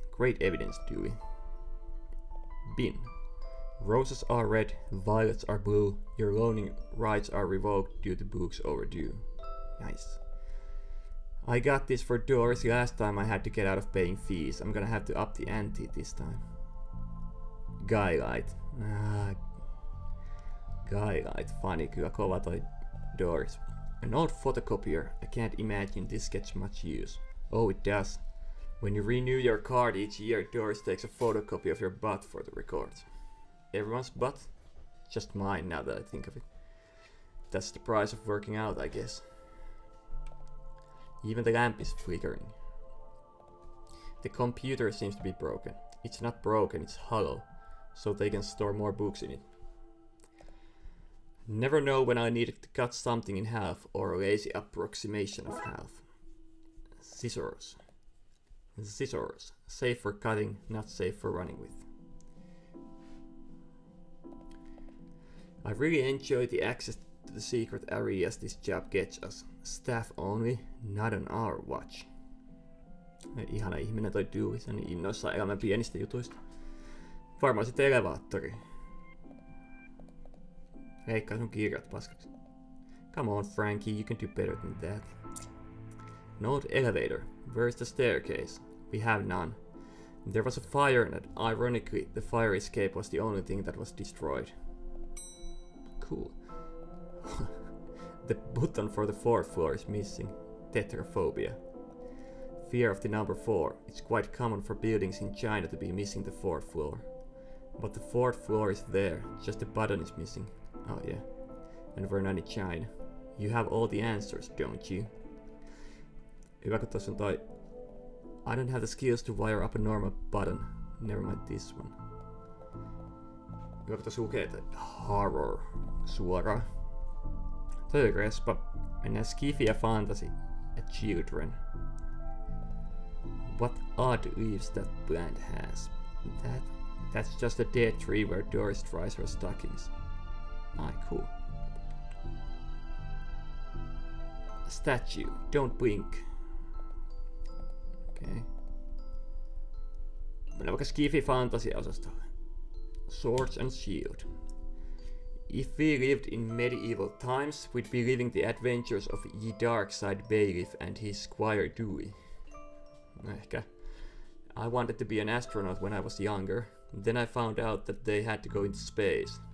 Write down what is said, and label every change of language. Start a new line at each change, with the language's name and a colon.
English: Great evidence, Dewey. Bin. Roses are red, violets are blue. Your loaning rights are revoked due to books overdue. Nice. I got this for Doris last time I had to get out of paying fees. I'm gonna have to up the ante this time. Guylight. Guylight.
Finnish: Funny, kyllä kova toi Doris.
English: An old photocopier. I can't imagine this gets much use. Oh, it does. When you renew your card each year, Doris takes a photocopy of your butt for the records. Everyone's butt? Just mine now that I think of it. That's the price of working out, I guess. Even the lamp is flickering. The computer seems to be broken. It's not broken, it's hollow, so they can store more books in it. Never know when I needed to cut something in half or a lazy approximation of half. Scissors. Scissors. Safe for cutting, not safe for running with. I really enjoy the access to the secret areas this job gets us. Staff only, not on our watch.
Finnish: Ihana ihminen toi Dewey, se on niin innoissaan elämän pienistä jutuista. Varmaan sitten elevaattori. Leikkaa sun kirjat paskaksi.
English: Come on Frankie, you can do better than that. Note elevator. Where's the staircase? We have none. There was a fire and ironically the fire escape was the only thing that was destroyed. Cool. The button for the 4th floor is missing. Tetraphobia. Fear of the number 4. It's quite common for buildings in China to be missing the 4th floor. But the 4th floor is there, just the button is missing. Oh yeah. And we're not in China. You have all the answers, don't you?
Finnish: Hyvä kun tossa on toi...
English: I don't have the skills to wire up a normal button. Never mind this one.
Finnish: Hyvä kun tossa lukee, että horror suoraan. Toi on respa. Mennään skifi ja fantasy ja children.
English: What odd leaves that plant has. That's just a dead tree where Doris dries her stockings. Cool. A statue. Don't blink. Okay.
Finnish: Mennään vaikka Skifi Fantasia-osastolle.
English: Swords and Shield. If we lived in medieval times, we'd be living the adventures of ye Darkside bailiff and his squire Dewey.
Finnish: No ehkä.
English: I wanted to be an astronaut when I was younger. Then I found out that they had to go into space.